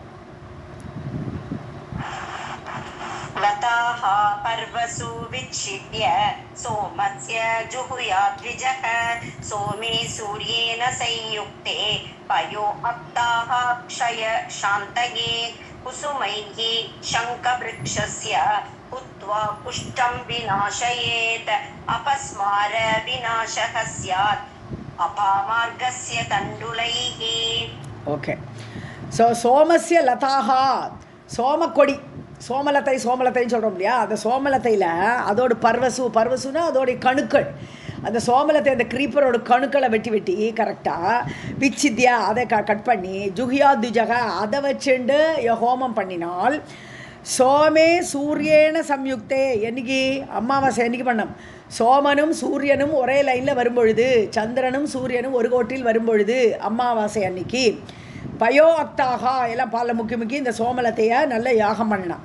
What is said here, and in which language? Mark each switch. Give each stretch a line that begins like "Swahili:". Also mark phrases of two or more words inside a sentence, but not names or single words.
Sanskrit: लताः पर्वसु विच्छिद्य सोमस्य जुहुयाद्विजः सोमे सूर्येण संयुक्ते पयो अप्ताः क्षय शान्तये कुसुमैः शङ्खवृक्षस्य हुत्वा कुष्ठं विनाशयेत् अपस्मार विनाशः स्यात् अपामार्गस्य तण्डुलैः.
Tamil: ஓகே. ஸோ
Sanskrit: सोमस्य लताः,
Tamil: சோமக்கொடி, சோமலத்தை சோமலத்தைன்னு சொல்கிறோம் இல்லையா, அந்த சோமலத்தையில் அதோட பர்வசுனா அதோடைய கணுக்கள், அந்த சோமலத்தை அந்த க்ரீப்பரோட கணுக்களை வெட்டி கரெக்டாக விச்சித்யா அதை கட் பண்ணி
Sanskrit: जुहुया द्विजः
Tamil: அதை வச்சுண்டு ஹோமம் பண்ணினால்
Sanskrit: सोमे सूर्येण संयुक्ते,
Tamil: என்னைக்கு அமாவாசை என்னைக்கு பண்ணோம், சோமனும் சூரியனும் ஒரே லைனில் வரும்பொழுது, சந்திரனும் சூரியனும் ஒரு கோட்டில் வரும்பொழுது அமாவாசை அன்னைக்கு
Sanskrit: पयो अक्ताः
Tamil: எல்லாம் பாலில் முக்கி இந்த சோமலத்தையை நல்ல யாகம் பண்ணலாம்.